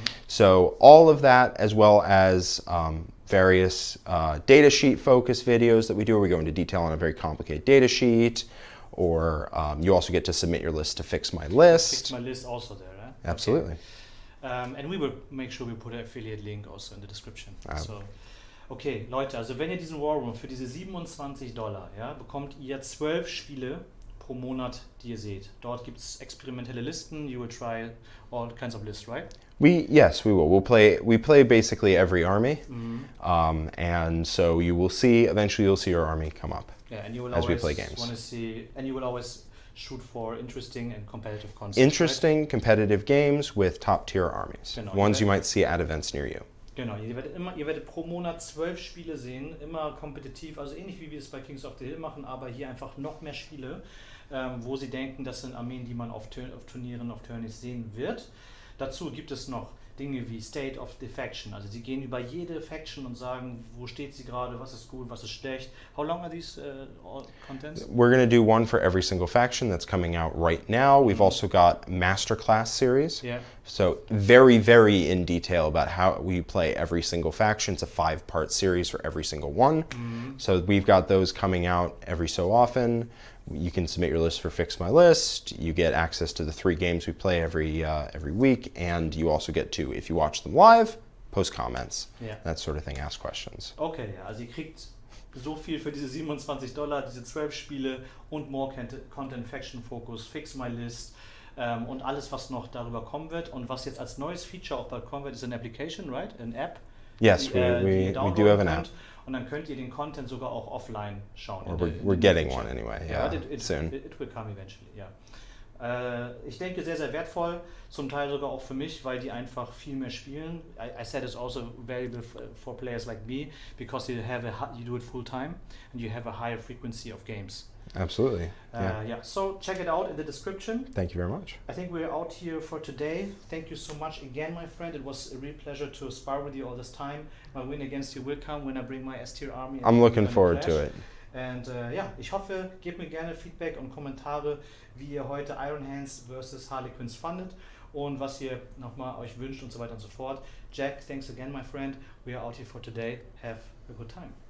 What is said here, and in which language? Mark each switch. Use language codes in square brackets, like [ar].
[en] So all of that, as well as various data sheet focus videos that we do, where we go into detail on a very complicated data sheet, or you also get to submit your list to Fix My List. Fix My List also there, right? Absolutely. Okay. And we will make sure we put an affiliate link also in the description. So. [de] Okay, Leute, also wenn ihr diesen Warroom für diese $27, ja, bekommt ihr 12 Spiele pro Monat, die ihr seht. Dort gibt es experimentelle Listen. [en] You will try all kinds of lists, right? Yes, we will. We play basically every army, and so you will see. Eventually, you'll see your army come up. Yeah, and you will as always we play games. Want to see, and you will always shoot for interesting and competitive concepts. Interesting, right? competitive games with top-tier armies. [de] Genau, [en] ones you might see at events near you. [de] Genau, ihr werdet pro Monat 12 Spiele sehen, immer kompetitiv, also ähnlich wie wir es bei Kings of the Hill machen, aber hier einfach noch mehr Spiele, wo sie denken, das sind Armeen, die man auf Turnieren, auf Tourneys sehen wird. Dazu gibt es noch Dinge wie State of the Faction, also sie gehen über jede Faction und sagen, wo steht sie gerade, was ist gut, was ist schlecht. [en] How long are these all contents? We're going to do one for every single faction that's coming out right now. We've also got masterclass series. Yeah. So very, very in detail about how we play every single faction. It's a 5-part series for every single one. So we've got those coming out every so often. You can submit your list for Fix My List. You get access to the 3 games we play every week, and you also get to, if you watch them live, post comments, that sort of thing, ask questions. [de] Okay, ja, also ihr kriegt so viel für diese $27, diese 12 Spiele und more Content, Faction Focus, Fix My List und alles, was noch darüber kommen wird. Und was jetzt als neues Feature auch bald kommen wird, ist eine Application, right? Eine App. [en] Yes, we do have an app. [de] Und dann könnt ihr den Content sogar auch offline schauen. [en] We're getting one anyway, soon. It will come eventually, yeah. [de] Ich denke, sehr, sehr wertvoll, zum Teil sogar auch für mich, weil die einfach viel mehr spielen. [en] I said it's also valuable for players like me, because you do it full time and you have a higher frequency of games. Absolutely. So check it out in the description. Thank you very much. I think we're out here for today. Thank you so much again, my friend. It was a real pleasure to spar with you all this time. My win against you will come when I bring my S-Tier army. I'm looking forward to it. [de] And ich hoffe, gebt mir gerne Feedback und Kommentare, wie ihr heute Iron Hands versus Harlequins fandet und was ihr nochmal euch wünscht und so weiter und so fort. [en] Jack, thanks again, my friend. We are out here for today. Have a good time.